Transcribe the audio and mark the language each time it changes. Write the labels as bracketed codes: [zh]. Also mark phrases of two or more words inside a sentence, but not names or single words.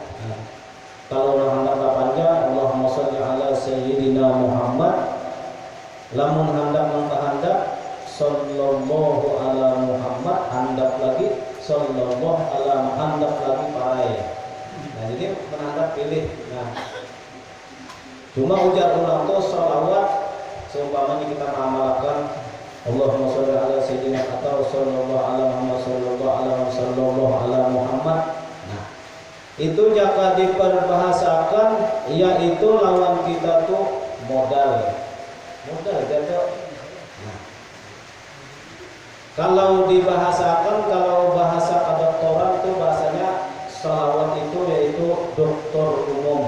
[bjn] Nah, kalau hendak panjang [ar] اللهم صل على سيدنا محمد, [bjn] lamun hendak mengkehendak [ar] صلى الله على محمد, [bjn] hendak lagi [ar] صلى الله على محمد [bjn] lagi parai. Nah, jadi menandap pilih. Nah, cuma ujar ulang tuh sholawat seumpamanya kita mengamalkan [ar] اللهم صل على سيدنا [bjn] atau [ar] صلى الله على محمد صلى الله على محمد. [bjn] Nah, itu jika diperbahasakan yaitu lawan kita tuh modal jatuh. [id] Nah, kalau dibahasakan, kalau bahasa kedokteran itu bahasanya salawat itu yaitu dokter umum.